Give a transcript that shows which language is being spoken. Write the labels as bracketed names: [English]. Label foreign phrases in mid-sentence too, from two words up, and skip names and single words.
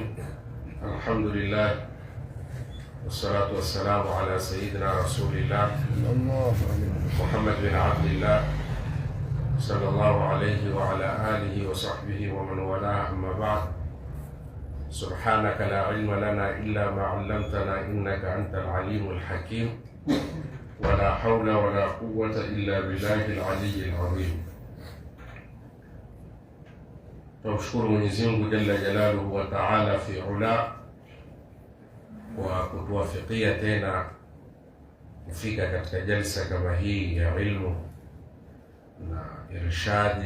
[Arabic] الحمد لله والصلاة والسلام على سيدنا رسول الله محمد بن عبد الله صلى الله عليه وعلى آله وصحبه ومن والاه، أما بعد. سبحانك لا علم لنا إلا ما علمتنا إنك أنت العليم الحكيم، ولا حول ولا قوة إلا بالله العلي العظيم. [Swahili] Tunamshukuru Mwenyezi Mungu [Arabic] جل جلاله وتعالى [Swahili] fi ula kwa kutuwafikia tena kufika katika jalsa kama hii ya ilmu na irshadi.